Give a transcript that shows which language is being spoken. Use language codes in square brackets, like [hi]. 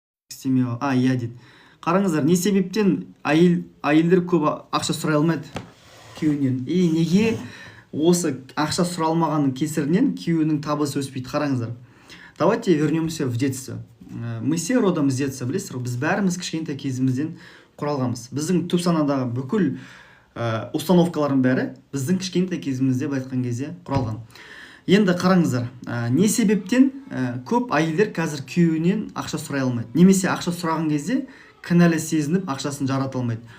[kk] Істемей иә дейді. Қараңыздар, не себептен әйелдер көп ақша сұрай алмайды күйеуінен? Неге осы ақша сұрай алмағанның кесірінен күйеуінің табысы өспейді? Қараңыздар. [ru] Давайте вернемся в детство. Мы все родом из детства, [kk] білесіздер, біз бәріміз кішкентай кезімізден құралғанбыз. Біздің түп санадағы бүкіл установкалардың бәрі біздің кішкентай кезімізде былай айтқан кезде құралған. Енді қараңыздар, не себептен көп әйелдер қазір күйеуінен ақша сұрай алмайды, немесе ақша сұраған кезде кінәлі сезініп ақшасын жарата алмайды.